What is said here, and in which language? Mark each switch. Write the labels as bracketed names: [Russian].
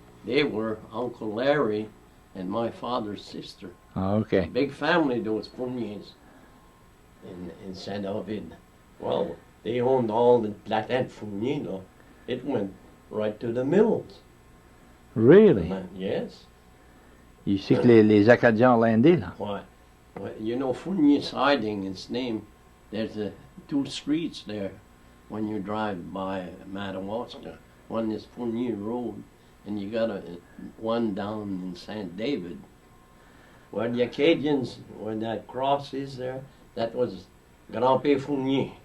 [English] They were Uncle Larry and my father's sister. Okay. Big family, those Fourniers in Saint David. Well, they owned all the Platin Fournier, no? It went right to the mills. Really? Yes. [French] Ici que les Acadiens ont landé, là. [English] Why? Well, you know, Fournier Siding, its name, there's two streets there when you drive by Madawaska. One is Fournier Road, and you got one down in St. David. Where the Acadians, where that cross is there, that was Grand-Père Fournier.